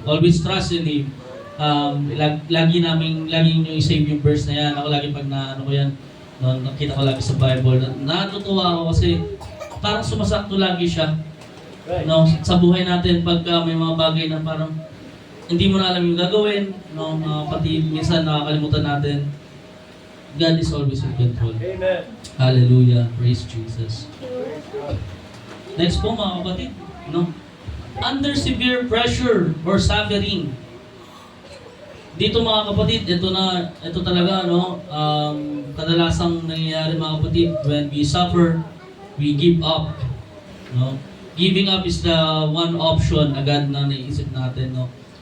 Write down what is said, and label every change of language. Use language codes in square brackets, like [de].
[en] Always trust in Him. [tl] Lagi yung i-save yung verse na yan. Ako lagi pag ko yan, No, nakita ko lagi sa Bible. Natutuwa ako kasi parang sumasakto lagi siya. No, sa buhay natin pagka may mga bagay na parang hindi mo na alam yung gagawin, no, pati minsan nakakalimutan natin. [en] God is always in control. Amen. [tl] Hallelujah. [en] Praise Jesus. [tl] Next po mga kapatid, no? [en] Under severe pressure or suffering. [tl] Dito mga kapatid, ito talaga, no? Kadalasang nangyayari mga kapatid, [en] when we suffer, we give up. No? Giving up is the one option [tl] agad na naisip natin, [en] no?